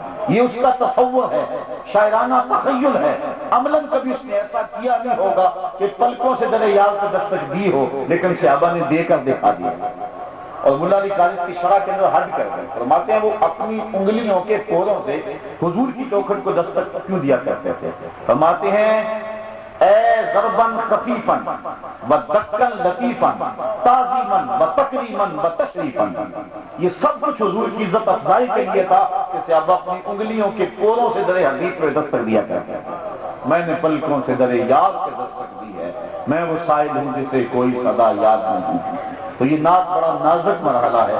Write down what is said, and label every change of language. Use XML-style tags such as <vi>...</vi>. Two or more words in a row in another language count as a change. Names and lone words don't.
<ur>یہ اس کا تصور ہے، شاعرانہ تخیل ہے، عملاً کبھی اس نے ایسا کیا نہیں ہوگا کہ پلکوں سے در یار پہ دستک دی ہو، لیکن صحابہ نے دے کر دکھا دیا۔ اور مولا علی قاری کی شرح کے اندر حد کر دیں، فرماتے ہیں وہ اپنی انگلیوں کے پوروں سے حضور کی چوکھٹ کو دستک کیوں دیا کرتے تھے؟ فرماتے ہیں</ur> <ar>اے ضرباً خفیفاً ودکاً لطیفاً تعظیماً وتکریماً وتشریفاً،</ar> <ur>یہ سب کچھ حضور کی عزت افزائی کے لیے تھا کہ صحابہ اپنی انگلیوں کے پوروں سے در حدیث پہ دستک دیا کرتے تھے۔ میں نے پلکوں سے در یاد پہ دستک دی ہے، میں وہ سائل ہوں جسے کوئی صدا یاد نہیں۔ تو یہ نعت بڑا نازک مرحلہ ہے۔</ur>